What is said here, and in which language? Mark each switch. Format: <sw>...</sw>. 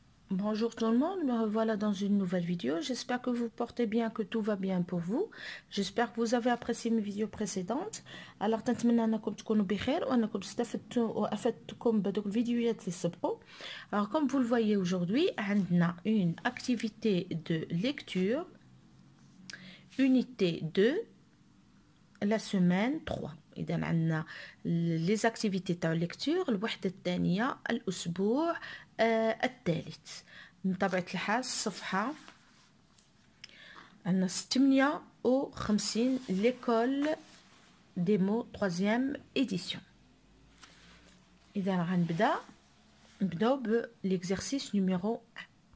<fr>Bonjour tout le monde, me revoilà dans une nouvelle vidéo. J'espère que vous portez bien, que tout va bien pour vous. J'espère que vous avez apprécié mes vidéos précédentes.</fr> <ar>Alors, نتمنى أنكم تكونوا بخير وأنكم استفدتوا وأفدتكم بدوك الفيديوهات اللي سبقوا.</ar> <fr>Alors, comme vous le voyez aujourd'hui,</fr> <ar>عندنا</ar> <fr>une activité de lecture, unité 2, la semaine 3.</fr> <ar>إذا عندنا</ar> <fr>les activités</fr> <ar>تاع lecture الوحدة الثانية الأسبوع الثالث. بطبيعة الحال الصفحة عندنا 58 l'école des mots 3e édition. إذا نبداو بال</ar> <fr>exercice numéro 1.</fr>